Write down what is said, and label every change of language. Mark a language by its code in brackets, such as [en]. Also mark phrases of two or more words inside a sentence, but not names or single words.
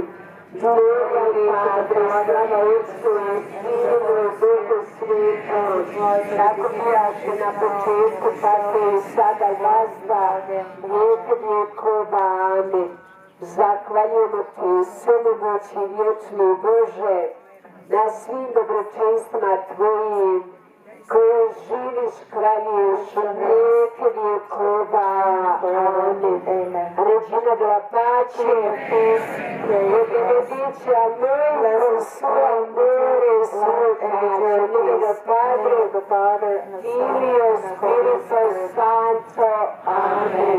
[it] Gloria Padre, [hr] slava Otcu i Sinu i Duhu Svetom, tako bijaše na početku, tako i sada vazda, vijeke vjekova. Amin. Zahvaljujemo ti, svemogući vječni Bože, na svim dobročenstvima tvojim, koji živiš, kraljuješ u vijeke vjekova. Amin. [it] Regina della pace, benedice a noi con suo amore e suo pace, in nome del Padre, Figlio e Spirito Santo. Amen.